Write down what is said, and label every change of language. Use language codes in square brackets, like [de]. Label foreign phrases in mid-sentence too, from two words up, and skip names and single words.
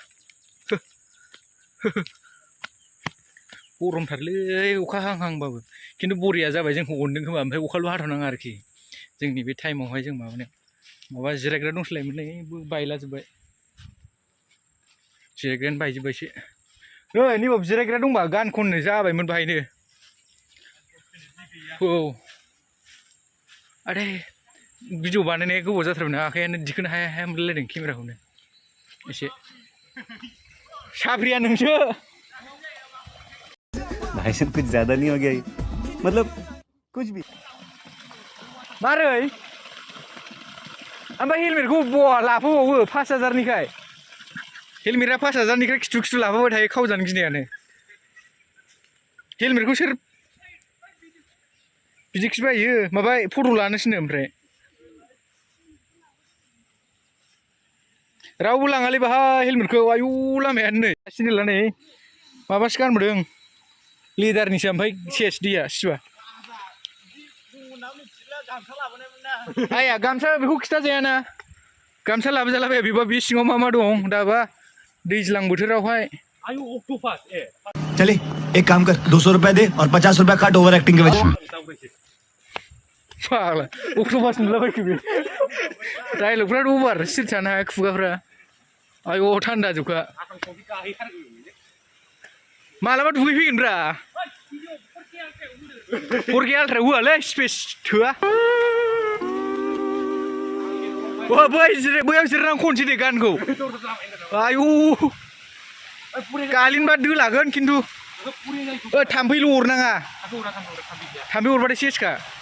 [brx] गरमथारलै अखा हाहांबाबो खिन्थु बरिया जाबाय जोंखौ अनदों खोमा ओमफ्राय अखाल' हाथ'नाङा आरोखि जोंनि बे टाइमावहाय जों माबानायाव माबा जिरायग्रा दंसलायोमोन नै बायलाजोब्बाय जिरायग्रायानो बायजोब्बायसो नै नैबाव जिरायग्रा दंबा गान खननो जाबायमोन बाहायनो औ आरे भिडिअ बानायनाया गोबाव जाथारबायना आखायानो दिखोनो हाया हाया मोनलायलायदों केमेराखौनो एसे साफ्रिया नोंसो [hi] भाई साहब कुछ ज्यादा नहीं हो गया ये? मतलब कुछ भी [brx] मारै ओमफ्राय हेलमेटखौ बहा लाफाबावो 5000निखाय हेलमेटआ 5000निखाय खिथु खिथु लाफाबाय थायो खावजानो गिनायानो हेलमेटखौ सोर बिदिखि बायो माबा फट' लानोसैनो ओमफ्राय रावबो लाङालै बाहाय हेलमेटखौ आयु लामायानो नै सिनेला नै माबासो गानबोदों लेदारनिसो ओमफ्राय सेस दैया सिबा आया गामसा बेखौ खिथाजायाना गामसा लाबोजालाबाया बेबा बे सिङाव मा मा दं दाबा दैज्लां बोथोरावहाय [hi] चले एक काम कर 200 रुपए दे और 50 रुपए काट [en] over acting [hi] के वजह [brx] फाग्ला अक्ट'पास नुलाबायखो बे डायलगफ्राथ' अभार सिरि थानो हाया खुगाफ्रा आयौ थान्दा जोबखा मालाबा दुगैफैगोनब्रा फरके आल्ट्रायाव होआलै स्पेस थोआ बैयाव जिरायनानै खनसै दे गानखौ आयौ गालिनबा दोलागोन खिन्थु थाम्फैल' अरनाङा थाम्फै अरबाथाय सेसखा